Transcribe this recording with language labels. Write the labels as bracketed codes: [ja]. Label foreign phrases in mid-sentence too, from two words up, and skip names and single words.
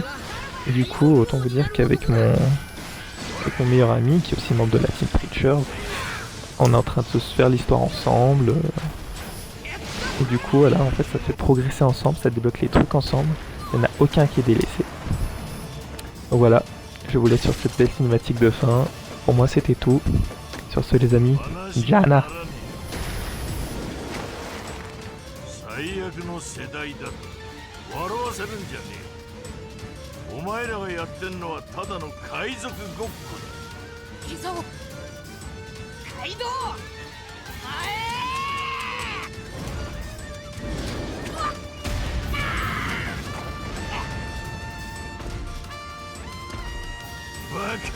[fr] Et du coup, autant vous dire qu'avec mon meilleur ami, qui est aussi membre de la Team Preacher, on est en train de se faire l'histoire ensemble. Et du coup, voilà, en fait, ça fait progresser ensemble, ça débloque les trucs ensemble. Il n'y en a aucun qui est délaissé. Donc voilà. Je vous laisse sur cette belle cinématique de fin. Pour moi, c'était tout. Sur ce, les amis, Jana. [ja] 最悪の世代だ。笑わせるんじゃねえ。お前らがやってんのはただの海賊ごっこだ。海賊？カイドウ！バカ。